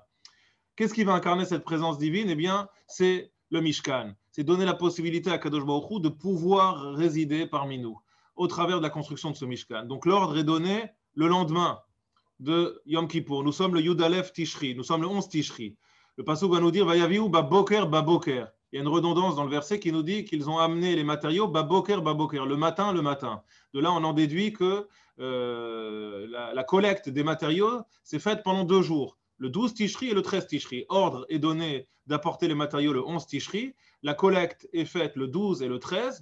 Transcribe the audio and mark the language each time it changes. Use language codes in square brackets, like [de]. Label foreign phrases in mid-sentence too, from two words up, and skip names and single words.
[fr] Qu'est-ce qui va incarner cette présence divine? Eh bien, c'est le Mishkan, c'est donner la possibilité à Akadosh Baruch Hu de pouvoir résider parmi nous au travers de la construction de ce Mishkan. Donc l'ordre est donné le lendemain de Yom Kippour. Nous sommes le [he] יוד אלף תשרי, [fr] nous sommes le 11 Tishri. Le pasuk va nous dire [he] ויביאו בבקר בבקר. [fr] Il y a une redondance dans le verset qui nous dit qu'ils ont amené les matériaux [he] בבקר בבקר, [fr] le matin, le matin. De là, on en déduit que la collecte des matériaux s'est faite pendant 2 jours, le 12 Tishri et le 13 Tishri. Ordre est donné d'apporter les matériaux le 11 Tishri. La collecte est faite le 12 et le 13.